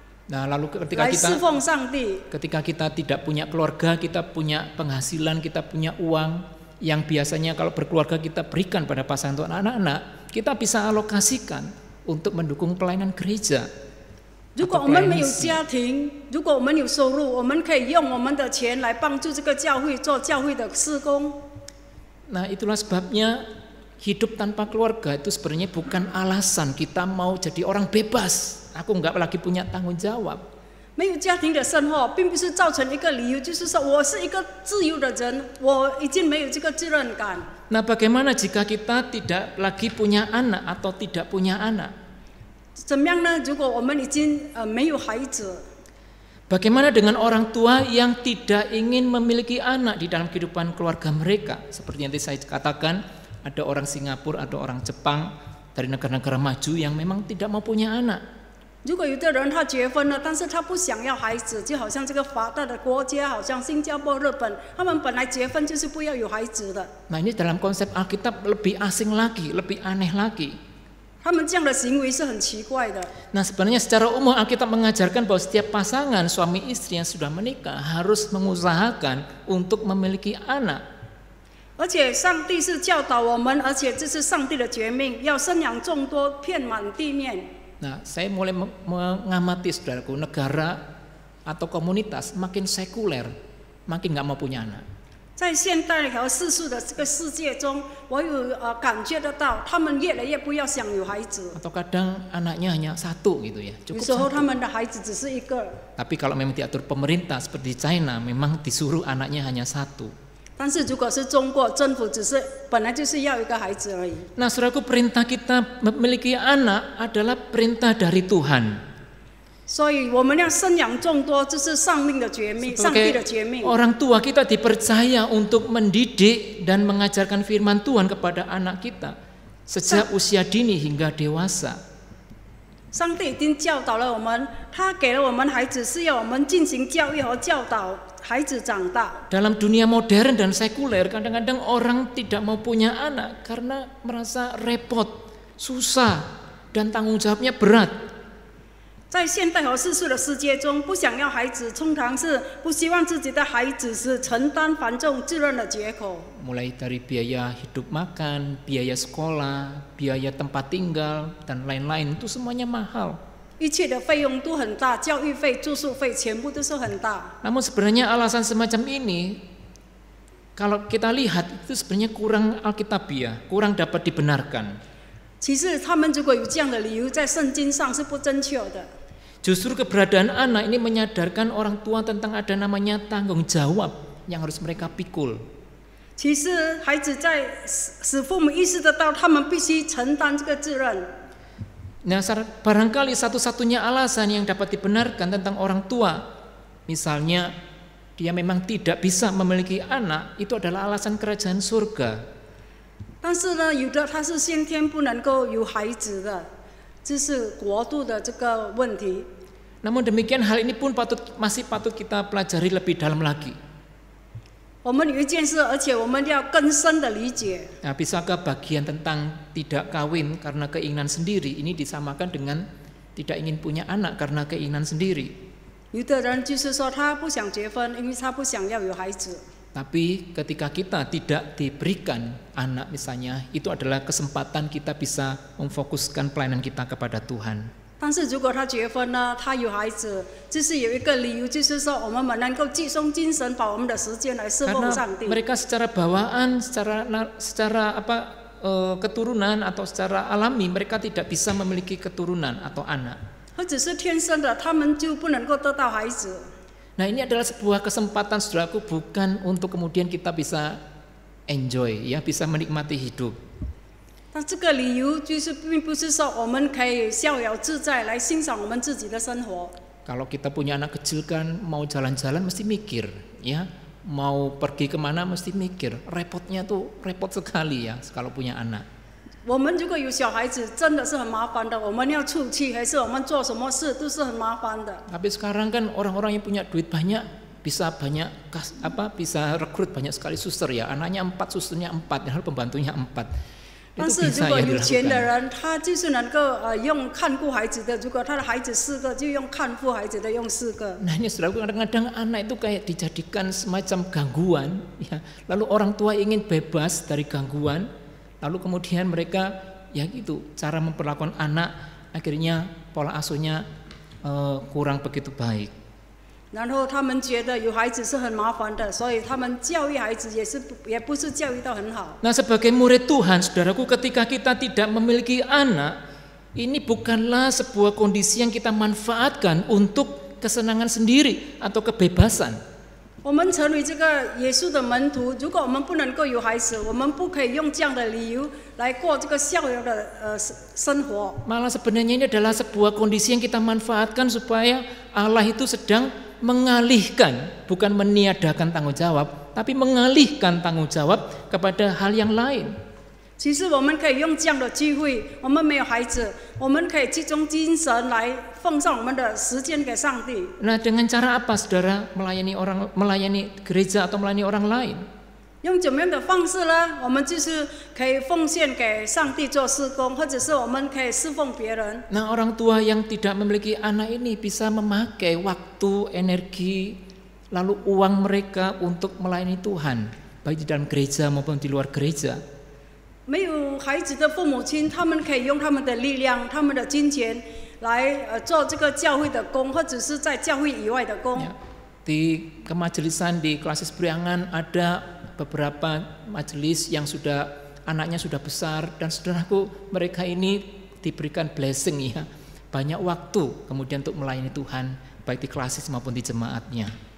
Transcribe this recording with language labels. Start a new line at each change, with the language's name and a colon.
Indonesian: Nah, lalu
Chinese: 来侍奉上帝？
Indonesian: ketika kita tidak punya keluarga, kita punya penghasilan, kita punya uang yang biasanya kalau berkeluarga kita berikan pada pasangan atau anak-anak, kita bisa alokasikan untuk mendukung pelayanan gereja.
Chinese: 如果我们没有家庭，如果我们有收入，我们可以用我们的钱来帮助这个教会做教会的事工。
Indonesian: Nah, itulah sebabnya hidup tanpa keluarga itu sebenarnya bukan alasan kita mau jadi orang bebas. Aku nggak lagi punya tanggung jawab.
Chinese: 没有家庭的生活，并不是造成一个理由，就是说我是一个自由的人，我已经没有这个责任感。
Indonesian: Nah, bagaimana jika kita tidak lagi punya anak atau tidak punya anak?
Chinese: 怎么样呢？如果我们已经没有孩子，
Indonesian: Bagaimana dengan orang tua yang tidak ingin memiliki anak di dalam kehidupan keluarga mereka? Seperti yang tadi saya katakan, ada orang Singapura, ada orang Jepang dari negara-negara maju yang memang tidak mau punya anak.
Chinese: 如果有的人他结婚了，但是他不想要孩子，就好像这个发达的国家，好像新加坡、日本，他们本来结婚就是不要有孩子的。
Indonesian: Nah, ini dalam konsep Alkitab lebih asing lagi, lebih aneh lagi.
Chinese: 他们这样的行为是很奇怪的。
Indonesian: Nah, sebenarnya secara umum Alkitab mengajarkan bahwa setiap pasangan suami istri yang sudah menikah harus mengusahakan untuk memiliki anak.
Chinese: 而且上帝是教导我们，而且这是上帝的诫命，要生养众多，遍满地面。
Indonesian: Nah, saya mulai mengamati saudaraku, negara atau komunitas makin sekuler, makin nggak mau punya anak.
Chinese: 在现代和世俗的这个世界中，我有感觉得到，他们越来越不要想有孩子。
Indonesian: Atau kadang anaknya hanya satu gitu ya,
Chinese: 有时候他
Indonesian: satu.
Chinese: 们的孩子只是一个，
Indonesian: Tapi kalau memang diatur pemerintah seperti China, memang disuruh anaknya hanya satu.
Chinese: 但是如果是中国政府，只是本来就是要一个孩子而已。
Indonesian: Nah, saudaraku, perintah kita memiliki anak adalah perintah dari Tuhan.
Chinese: 所以我们要生养众多，这是上命的诫命，上帝的诫命。
Indonesian: Orang tua kita dipercaya untuk mendidik dan mengajarkan firman Tuhan kepada anak kita sejak usia dini hingga dewasa.
Chinese: 上帝已经教导了我们，他给了我们孩子，是要我们进行教育和教导孩子长大。
Indonesian: Dalam dunia modern dan sekuler, kadang-kadang orang tidak mau punya anak karena merasa repot, susah, dan tanggung jawabnya berat.
Chinese: 在现代和世俗的世界中，不想要孩子，通常是不希望自己的孩子是承担繁重责任的结果。
Indonesian: Mulai dari biaya hidup makan, biaya sekolah, biaya tempat tinggal, dan lain-lain, itu semuanya mahal.
Chinese: 一切的费用都很大，教育费、住宿费全部都是很大。
Indonesian: Namun sebenarnya alasan semacam ini, kalau kita lihat itu sebenarnya kurang alkitabiah, kurang dapat dibenarkan.
Chinese: 其实他们如果有这样的理由，在圣经上是不正确的。
Indonesian: Justru keberadaan anak ini menyadarkan orang tua tentang ada namanya tanggung jawab yang harus mereka pikul.
Chinese: 其实孩子在使父母意识得到，他们必须承担这个责任。
Indonesian: Nah, barangkali satu-satunya alasan yang dapat dibenarkan tentang orang tua, misalnya dia memang tidak bisa memiliki anak, itu adalah alasan kerajaan surga.
Chinese: 但是呢，有的他是先天不能够有孩子的，这是国度的这个问题。
Indonesian: Namun demikian hal ini pun masih patut kita pelajari lebih dalam lagi.
Chinese: 我们有一件事，而且我们要更深的理解。
Indonesian: Nah, bisakah bagian tentang tidak kawin karena keinginan sendiri ini disamakan dengan tidak ingin punya anak karena keinginan sendiri?
Chinese: 有的人就是说他不想结婚，因为他不想要有孩子。
Indonesian: Tapi ketika kita tidak diberikan anak misalnya, itu adalah kesempatan kita bisa memfokuskan pelayanan kita kepada Tuhan.
Chinese: 但是如果他结婚了，他有孩子，就是有一个理由，就是说我们能够集中精神，把我们的时间来侍奉
Indonesian: Karena
Chinese: 上帝。
Indonesian: mereka secara bawaan, secara keturunan atau secara alami mereka tidak bisa memiliki keturunan atau anak.
Chinese: 或者是天生的，他们就不能够得到孩子。
Indonesian: Nah, ini adalah sebuah kesempatan, saudaraku, bukan untuk kemudian kita bisa enjoy, ya, bisa menikmati hidup.
Chinese: 但这个理由就是并不是说我们可以逍遥自在来欣赏我们自己的生活。
Indonesian: Kalau kita punya anak kecil kan mau jalan-jalan mesti mikir, ya, mau pergi kemana mesti mikir. Repotnya tuh repot sekali ya kalau punya anak.
Chinese: 我们如果有小孩子，真的是很麻烦的。我们要出去，还是我们做什么事，都是很麻烦的。
Indonesian: Tapi sekarang kan orang-orang yang punya duit banyak bisa bisa rekrut banyak sekali suster ya. Anaknya 4, susternya 4, dan pembantunya 4.
Chinese: 但是如果有钱的人，他就是能够用看顾孩子的；如果他的孩子4个，就用看顾孩子的用4个。
Indonesian: Nah, ini saudara, kadang-kadang anak itu kayak dijadikan semacam gangguan, ya. Lalu orang tua ingin bebas dari gangguan, lalu kemudian mereka ya gitu cara memperlakukan anak, akhirnya pola asuhnya kurang begitu baik.
Chinese: 然后他们觉得有孩子是很麻烦的，所以他们教育孩子也不是教育到很好。
Indonesian: Nah, sebagai murid Tuhan, saudaraku, ketika kita tidak memiliki anak, ini bukanlah sebuah kondisi yang kita manfaatkan untuk kesenangan sendiri atau kebebasan.
Chinese: 我们成为这个耶稣的门徒，如果我们不能够有孩子，我们不可以用这样的理由来过这个逍遥的生活。
Indonesian: Malah sebenarnya ini adalah sebuah kondisi yang kita manfaatkan supaya Allah itu sedang mengalihkan, bukan meniadakan tanggung jawab, tapi mengalihkan tanggung jawab kepada hal yang lain.
Chinese: 其实我们可以用这样的机会，我们没有孩子，我们可以集中精神来奉上我们的时间给上帝。
Indonesian: Nah, dengan cara apa, saudara, melayani gereja atau melayani orang lain?
Chinese: 用怎么样的方式呢？我们就是可以奉献给上帝做事工，或者是我们可以侍奉别人。
Indonesian: Nah, orang tua yang tidak memiliki anak ini bisa memakai waktu, energi, lalu uang mereka untuk melayani Tuhan, baik di dalam gereja maupun di luar gereja.
Chinese: 没有孩子的父母亲，他们可以用他们的力量、他们的金钱来做这个教会的工，或者是在教会以外的工。
Indonesian: Ya, di kemajelisan di Klasis Priangan ada beberapa majelis yang anaknya sudah besar, dan saudaraku, mereka ini diberikan blessing ya, banyak waktu kemudian untuk melayani Tuhan baik di klasis maupun di jemaatnya.